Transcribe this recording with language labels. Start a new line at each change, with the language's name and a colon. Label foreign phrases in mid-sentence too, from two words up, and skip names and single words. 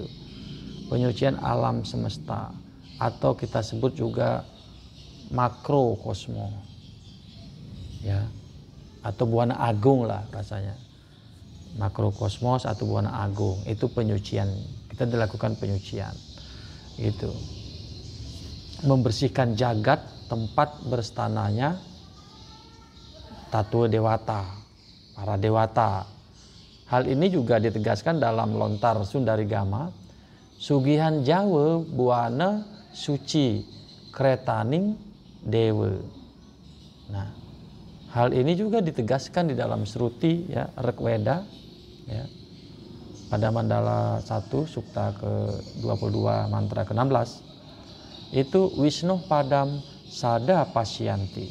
Indonesian: Penyucian alam semesta, atau kita sebut juga makrokosmo ya, atau buana agung lah rasanya. Makrokosmos atau buana agung itu penyucian, kita dilakukan penyucian itu, membersihkan jagat tempat berstananya tatua dewata, para dewata. Hal ini juga ditegaskan dalam lontar Sundarigama.
Kawi: Sugihan Jawa buana suci kretaning dewa.
Indonesian: Nah, hal ini juga ditegaskan di dalam Sruti ya, Rigveda ya. Pada mandala 1 sukta ke-22 mantra ke-16 itu
Sanskrit: विष्णु पदं सदा पश्यन्ति.